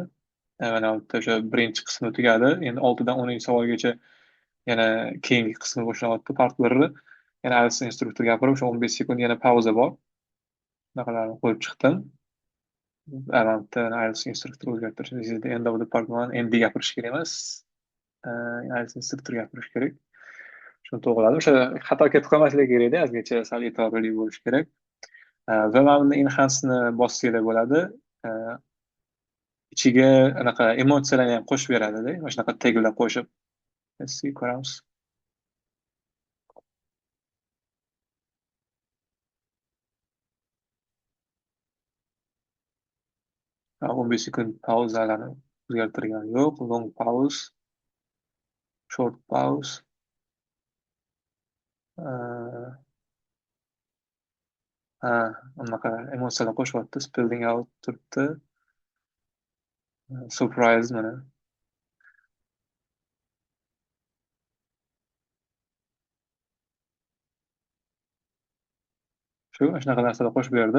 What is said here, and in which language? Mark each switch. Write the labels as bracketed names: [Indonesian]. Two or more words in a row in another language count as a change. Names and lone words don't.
[Uzbek] Mana bitta o'sha birinchi qismi tugadi. Endi 6dan 10 savolgacha yana keyingi qismi boshlanyapti, part 1. Yana Alice instruktor gapirib, o'sha 15 sekund yana pauza bor. Bunaqalarni qo'yib chiqdim. Bitta Alice instruktor o'zgartirish. [English] This is the end of the part 1. [Uzbek] Endi gapirish kerak emas. Alice instruktor gapirish kerak. Shuni to'g'riladim. O'sha xato ketib qolmasligi kerakda, ozgincha sal e'tiborli bo'lish kerak. Va mana bunda enhance bossanglar bo'ladi. Ichiga anaqa emotsiyalarni ham qo'shib beradida, mana shunaqa taglar qo'shib. Sizga ko'ramiz. 15 sekund pauzalarni o'zgartirgani yo'q. [English] Long pause, short pause. [Uzbek] Ha, unaqa emotsiyalar qo'shyapti. [English] Spelling out [Uzbek] turibdi. Surprise mana. Shunaqa narsalar qo'shib berdi.